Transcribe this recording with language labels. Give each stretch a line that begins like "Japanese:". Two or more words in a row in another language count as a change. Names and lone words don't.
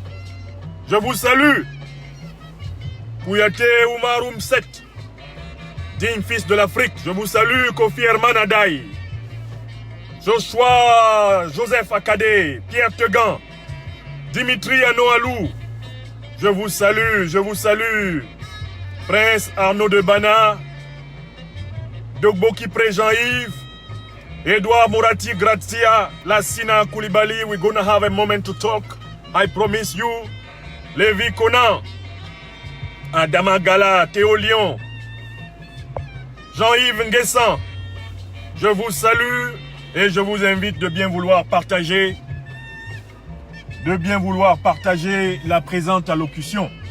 French: Je vous salue, Kouyaté Oumar Oumset, digne fils de l'Afrique. Je vous salue, Kofi Herman Adaï, Joshua Joseph Akadé, Pierre Tegan, Dimitri Anoalou. Je vous salue, Prince Arnaud de Bana, Dogbo Kipré Jean-Yves, Edouard Mourati Gratia, Lassina Koulibaly.
English: We're gonna have a moment to talk, I promise you.
French: Lévi Conan, Adama Gala, Théo Lyon, Jean-Yves Nguessan. Je vous salue et je vous invite de bien vouloir partager la présente allocution.